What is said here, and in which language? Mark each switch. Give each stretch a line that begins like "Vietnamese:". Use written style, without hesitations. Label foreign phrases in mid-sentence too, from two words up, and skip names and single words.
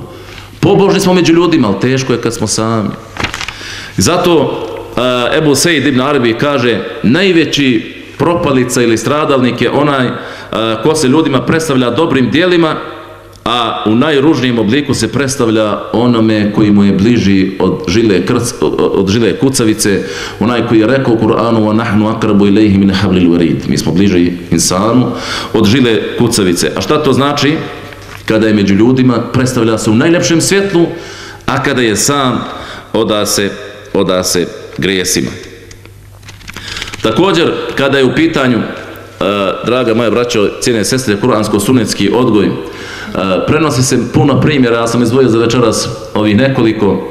Bosnian: Pobožni smo među ljudima, ali teško je kad smo sami. Zato Ebu Sejid ibn Arabi kaže, najveći propalica ili stradalnik je onaj ko se ljudima predstavlja dobrim dijelima, a u najružnijem obliku se predstavlja onome koji mu je bliži od žile kucavice, onaj koji je rekao u Kur'anu
Arabic: وَنَحْنُ أَقْرَبُ إِلَيْهِ مِنْ حَبْلِ الْوَرِيدِ,
Bosnian: mi smo bliži insanu od žile kucavice. A šta to znači? Kada je među ljudima, predstavlja se u najljepšem svjetlu, a kada je sam, oda se grijesima. Također, kada je u pitanju, draga moja braćo, cijene sestre, kuransko-sunetski odgoj, prenosi se puno primjera, ja sam izdvojio za večeras ovih nekoliko.